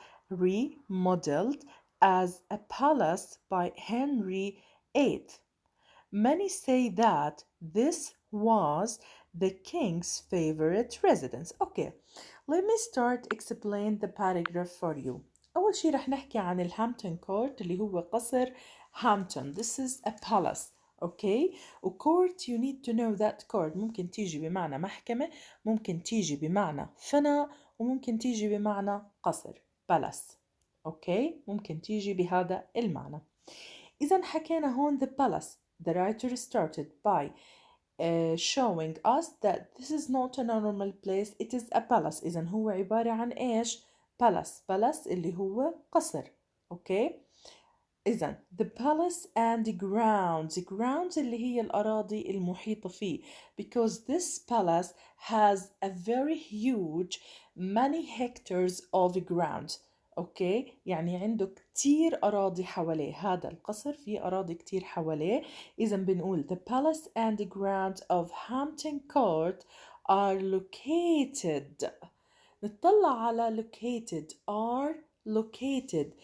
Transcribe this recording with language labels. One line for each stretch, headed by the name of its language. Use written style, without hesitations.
English: remodeled as a palace by Henry VIII. Many say that this was the king's favorite residence. Okay, let me start explain the paragraph for you.
Arabic: أول شي رح نحكي عن الهامبتون كورت اللي هو قصر هامبتون.
English: This is a palace.
Arabic: Okay, وكورت
English: you need to know that
Arabic: court ممكن تيجي بمعنى محكمة، ممكن تيجي بمعنى فناء، وممكن تيجي بمعنى قصر palace. اوكي، ممكن تيجي بهذا المعنى. إذا حكينا هون
English: the palace. The writer started by showing us that this is not a normal place, it is a palace.
Arabic: إذا هو عبارة عن إيش؟ palace اللي هو قصر. أوكي؟ إذا
English: the palace and the grounds
Arabic: اللي هي الأراضي المحيطة فيه,
English: because this palace has a very huge many hectares of ground.
Arabic: اوكي، يعني عنده كتير أراضي حواليه. هذا القصر فيه أراضي كتير حواليه. إذا بنقول
English: the palace and the grounds of Hampton Court are located.
Arabic: نطلع على
English: are located.